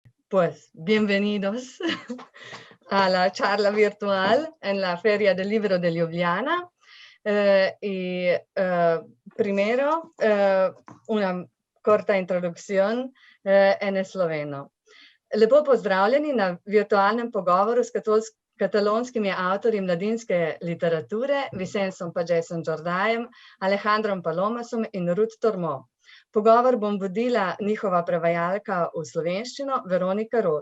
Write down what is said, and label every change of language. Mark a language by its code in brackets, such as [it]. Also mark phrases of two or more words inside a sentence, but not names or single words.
[es] Pues bienvenidos a la charla virtual en la Feria del Libro de Ljubljana. Primero, una corta introducción en sloveno. [sl] Lepo pozdravljeni na virtualnem pogovoru s katalonskimi avtorji mladinske literature Vicensom Pagesom Jordajem, Alejandrom Palomasom in Ruth Tormo. Pogovor bom vodila njihova prevajalka v slovenščino, Veronika Rot.